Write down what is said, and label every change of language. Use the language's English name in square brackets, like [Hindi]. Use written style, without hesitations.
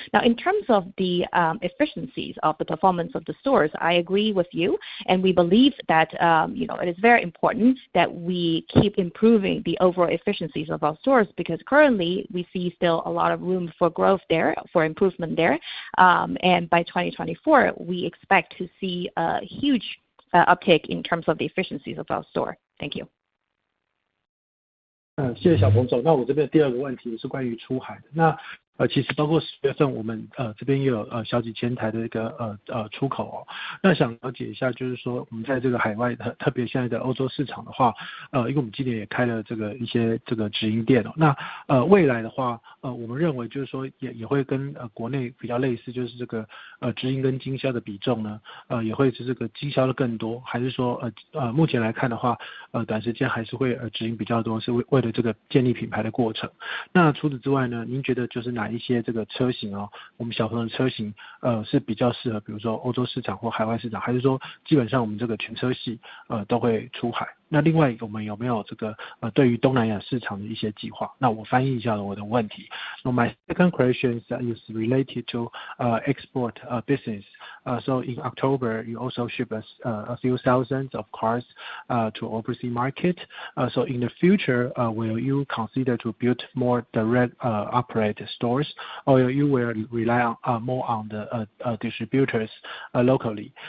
[English] Now, in terms of the efficiencies of the performance of the stores, I agree with you, and we believe that it is very important that we keep improving the overall efficiencies of our stores, because currently we see still a lot of room for growth there, for improvement there, and by 2024 we expect to see a huge uptake in terms of the efficiencies of our store. Thank you. [Chinese] 谢谢小彭总。那我这边第二个问题是关于出海的。那其实包括10月份我们这边也有小几千台的一个出口哦。那想了解一下，就是说我们在这个海外特别现在的欧洲市场的话，因为我们今年也开了一些直营店哦。那未来的话，我们认为就是说也会跟国内比较类似，就是这个直营跟经销的比重呢，也会是这个经销的更多，还是说目前来看的话，短时间还是会直营比较多，是为了这个建立品牌的过程。那除此之外呢，您觉得就是哪一些这个车型哦，我们小鹏的车型是比较适合比如说欧洲市场或海外市场，还是说基本上我们这个全车系都会出海？那另外我们有没有这个对于东南亚市场的一些计划？那我翻译一下我的问题。 [English] So my second question is related to export business. So in October, you also ship us a few thousands of cars to overseas market. So in the future, will you consider to build more direct operate stores, or you will rely on more on the distributors locally?